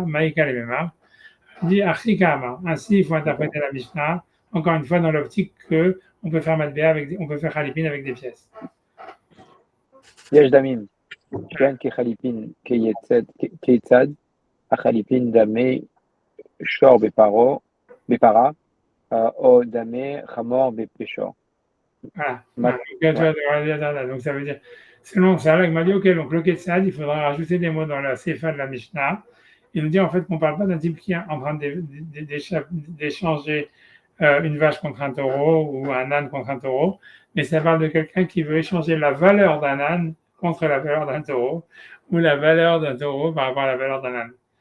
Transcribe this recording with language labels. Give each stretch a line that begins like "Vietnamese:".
French: Maïka le Mima dit Achikama, ainsi il faut interpréter la Mishnah, encore une fois dans l'optique que on peut faire matbéa on peut faire halipin avec des pièces.
Hebrew: Yesh Damim. כן כחליפין כיצד החליפין דמי שור בפרה או דמי חמור בפשור.
French: Donc ça veut dire, selon ça, il m'a dit, ok, donc le Ketsad, il faudra rajouter des mots dans la Sefa de la Mishnah. Il nous dit en fait qu'on ne parle pas d'un type qui est en train d'échanger une vache contre un taureau ou un âne contre un taureau, mais ça parle de quelqu'un qui veut échanger la valeur d'un âne contre la valeur d'un taureau, ou la valeur d'un taureau par rapport à la valeur d'un âne.